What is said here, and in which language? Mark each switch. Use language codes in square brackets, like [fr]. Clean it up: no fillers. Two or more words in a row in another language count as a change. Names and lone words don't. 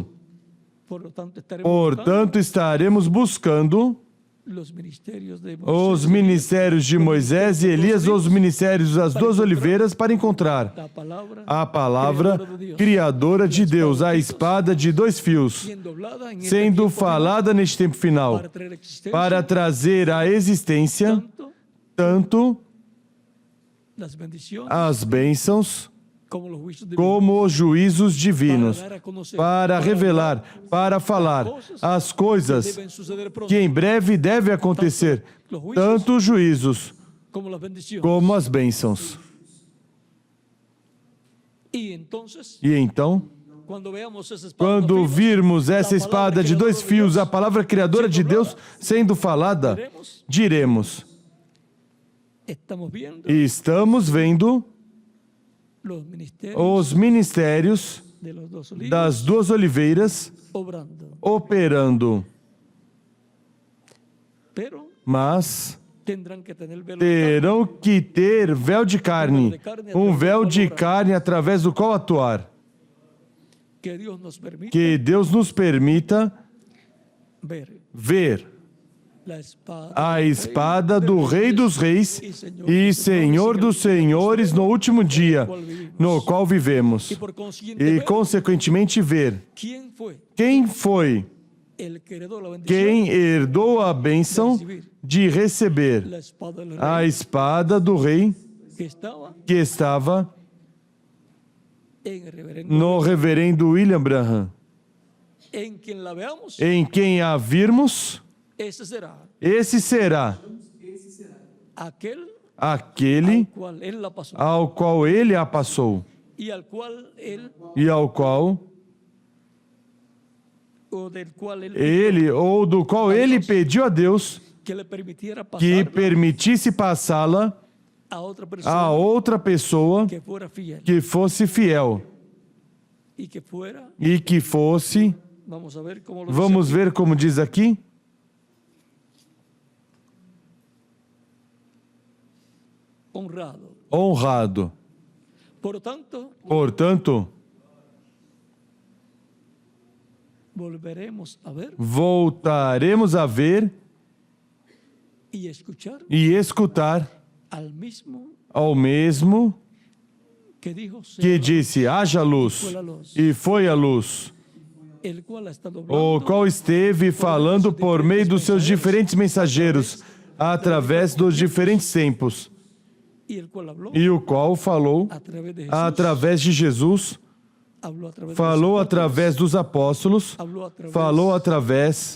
[pt] Portanto, estaremos buscando os ministérios de Moisés e Elias, os ministérios das duas oliveiras, para encontrar a palavra criadora de Deus, a espada de dois fios, sendo falada neste tempo final, para trazer à existência tanto as bênçãos [es] como los juicios divinos, [pt] como os juízos divinos, [es] para dar a conocer, [pt] para revelar, para falar as coisas [es] deben suceder pronto, [pt] que em breve devem acontecer, tanto os juízos [es] como las bendiciones. [pt] como as bênçãos. [es] Y entonces, [pt] E então, [es] cuando veamos esa espada de [pt] quando [es] dos filos, [pt] virmos essa espada de dois fios, a palavra criadora de Deus sendo falada, [es] diremos: estamos viendo [pt] estamos vendo [es] los ministerios [pt] os ministérios [es] de los dos olivos [pt] das duas oliveiras [es] obrando, [pt] operando, [es] pero [pt] mas [es] tendrán que tener velo de [pt] terão que ter véu de carne, um véu de carne através do qual atuar. [es] carne. Que Dios nos permita [pt] Que Deus nos permita ver a espada do Rei dos Reis e Senhor dos Senhores no último dia, no qual vivemos. [es] y por consiguiente E, ver [pt] consequentemente, ver [es] quién fue [pt] quem foi [es] el que heredó la bendición, [pt] quem herdou a bênção de receber [es] la espada del [pt] a [es] rey [pt] espada do Rei [es] que estaba [pt] que estava [es] en el reverendo, [pt] no reverendo William Branham. [es] en quien la veamos, [pt] Em quem a virmos, [es] ese será [pt] esse será [es] aquel [pt] aquele [es] al cual él la pasó [pt] ao qual ele a passou [es] y al cual él [pt] e ao qual [es] o del cual él [pt] ele ou do qual ele pediu a Deus [es] que le permitiera [pt] que [es] pasar [pt] permitisse passá-la [es] a otra persona [pt] a outra pessoa [es] que fuera fiel [pt] que fosse fiel [es] y que fuera, [pt] e que fosse, [es] vamos a ver cómo lo [pt] vamos [es] dice, [pt] ver como diz aqui, [es] honrado. [pt] honrado. [es] Por tanto, [pt] Portanto, [es] volveremos a ver [pt] voltaremos a ver [es] y escuchar [pt] e escutar [es] al mismo [pt] ao mesmo [es] que dijo [pt] que disse: haja luz, e foi a luz, [es] el cual ha estado [pt] o [es] hablando [pt] qual esteve falando por meio dos seus diferentes mensageiros, através dos diferentes tempos, [es] y el cual habló [pt] e o qual falou [es] a través de Jesús, [pt] através de Jesus, [es] habló a través de [pt] falou [es] los [pt] através dos apóstolos, [es] habló a través [pt] falou através